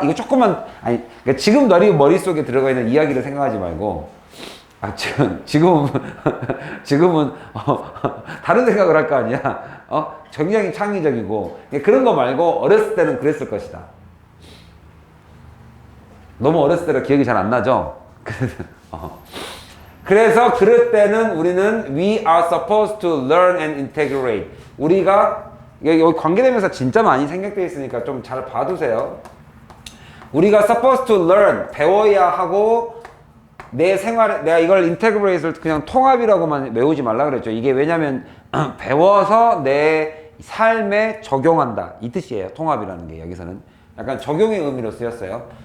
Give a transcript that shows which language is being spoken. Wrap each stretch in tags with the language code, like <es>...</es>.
<ko>이거 조금만, 그러니까 지금 너희 머릿속에 들어가 있는 이야기를 생각하지 말고, 지금은 다른 생각을 할 거 아니야. 굉장히 창의적이고 그런 거 말고 어렸을 때는 그랬을 것이다. 너무 어렸을 때라 기억이 잘 안 나죠. 그래서 그럴 때는 우리는</ko> <en>we are supposed to learn and integrate.</en> <ko>우리가 여기 관계대명사 진짜 많이 생략되어 있으니까 좀 잘 봐두세요. 우리가</ko> <en>supposed to learn,</en> <ko>배워야 하고, 내 생활에, 내가 이걸 인테그레이트를 그냥 통합이라고만 외우지 말라 그랬죠. 이게 왜냐면 배워서 내 삶에 적용한다, 이 뜻이에요. 통합이라는 게 여기서는 약간 적용의 의미로 쓰였어요.</ko>